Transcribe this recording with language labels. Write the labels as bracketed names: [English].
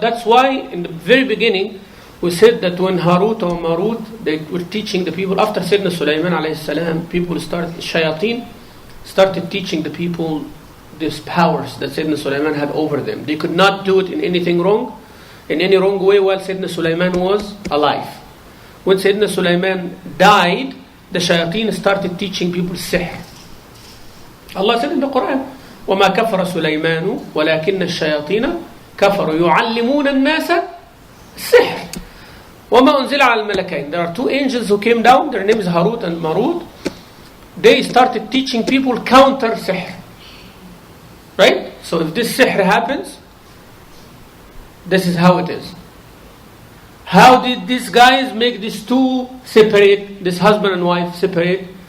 [English] That's why in the very beginning we said that when Harut or Marut, they were teaching the people, after Sayyidina Sulaiman alayhi salam, shayateen started teaching the people these powers that Sayyidina Sulaiman had over them. They could not do it in any wrong way while Sayyidina Sulaiman was alive. When Sayyidina Sulaiman died, the shayateen started teaching people sihr. Allah said in the Quran, [Arabic] وَمَا كَفَرَ سُلَيْمَانُ وَلَكِنَّ الشَّيَاطِينَ كَفَرُوا يُعَلِّمُونَ النَّاسَ السِّحْرَ وَمَا أُنزِلَ عَلَى الْمَلَكَيْنِ. [English] There are two angels who came down, their name is Harut and Marut. They started teaching people counter sihr. Right? So if this sihr happens, this is how it is. How did these guys make these two separate, this husband and wife separate?